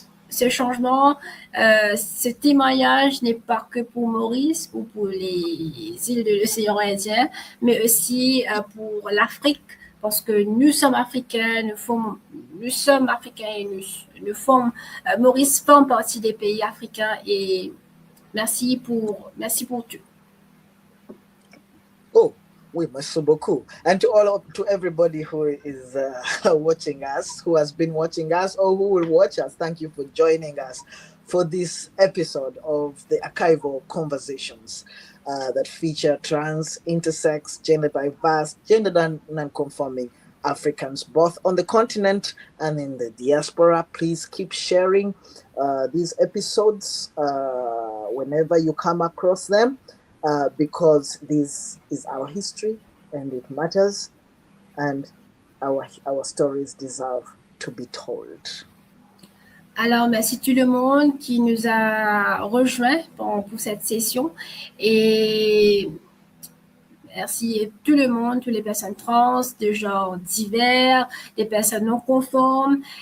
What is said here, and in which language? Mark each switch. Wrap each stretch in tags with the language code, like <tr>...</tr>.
<fr>Ce changement, ce témoignage n'est pas que pour Maurice ou pour les îles de l'océan Indien, mais aussi pour l'Afrique, parce que nous sommes africains, nous sommes africains et Maurice forme partie des pays africains et merci pour tout. Oh, oui, merci beaucoup.</fr> <en>And to everybody who is watching us, who has been watching us, or who will watch us, thank you for joining us for this episode of the Archival Conversations that feature trans, intersex, gender diverse, gender non-conforming Africans, both on the continent and in the diaspora. Please keep sharing these episodes whenever you come across them. Because this is our history and it matters, and our stories deserve to be told.</en> <fr>Alors, merci tout le monde qui nous a rejoints pour cette session et merci tout le monde, toutes les personnes trans, de genre divers, des personnes non conformes.</fr>